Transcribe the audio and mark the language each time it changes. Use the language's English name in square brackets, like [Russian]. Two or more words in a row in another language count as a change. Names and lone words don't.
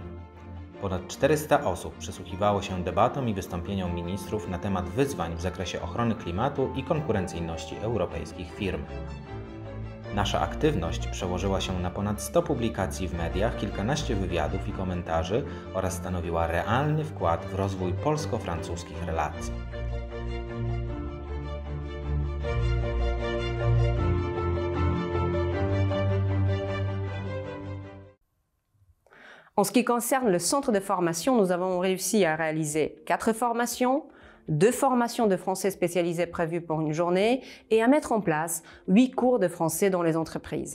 [Polish] Ponad 400 osób przysłuchiwało się debatom i wystąpieniom ministrów na temat wyzwań w zakresie ochrony klimatu i konkurencyjności europejskich firm. Nasza aktywność przełożyła się na ponad 100 publikacji w mediach, kilkanaście wywiadów i komentarzy oraz stanowiła realny wkład w rozwój polsko-francuskich relacji. [French] En ce qui concerne le centre de formation, nous avons réussi à réaliser 4 formations, 2 formations de français spécialisées prévues pour une journée et à mettre en place 8 cours de français dans les entreprises.